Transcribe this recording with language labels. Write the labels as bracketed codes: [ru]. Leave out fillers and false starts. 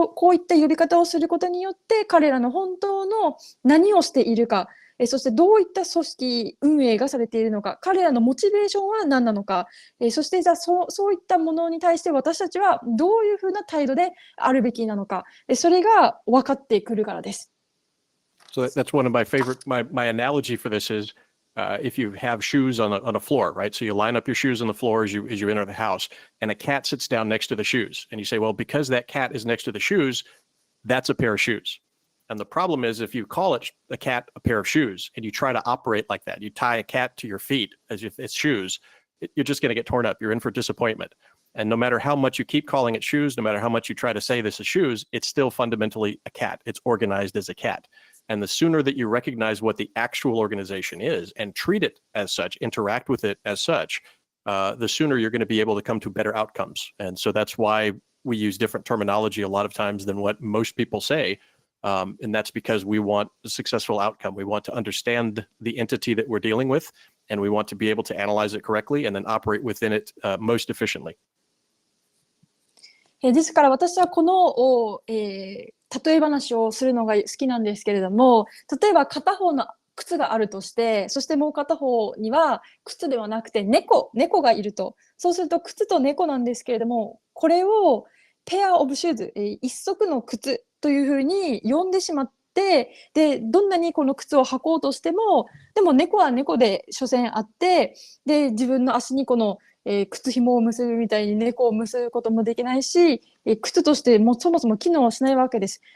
[ja] ういった呼び方をすることによって、彼らの本当の何をしているか、そしてどういった組織運営がされているのか、彼らのモチベーションは何なのか、そしてじゃあそういったものに対して私たちはどういうふうな態度であるべきなのか、それが分かってくるからです。 [en] So that's one of my favorite, my analogy for this is if you have shoes on a floor, right? So you line up your shoes on the floor as you enter the house, and a cat sits down next to the shoes. And you say, well, because that cat is next to the shoes, that's a pair of shoes. And the problem is if you call a cat a pair of shoes and you try to operate like that, you tie a cat to your feet as if it's shoes, you're just going to get torn up. You're in for disappointment. And no matter how much you keep calling it shoes, no matter how much you try to say this is shoes, it's still fundamentally a cat. It's organized as a cat. And the sooner that you recognize what the actual organization is and treat it as such, interact with it as such, the sooner you're going to be able to come to better outcomes. And so that's why we use different terminology a lot of times than what most people say. And that's because we want a successful outcome. We want to understand the entity that we're dealing with, and we want to be able to analyze it correctly and then operate within it most efficiently. [ja] ですから私はこの、例え話をするのが好きなんですけれども、例えば片方の靴があるとして、そしてもう片方には靴ではなくて猫がいると。そうすると靴と猫なんですけれども、これをペアオブシューズ、一足の靴というふうに呼んでしまって、でどんなにこの靴を履こうとしても、でも猫は猫で所詮あって、で自分の足にこの靴紐を結ぶみたいに猫を結ぶこともできないし、靴としてもそもそも機能をしないわけです。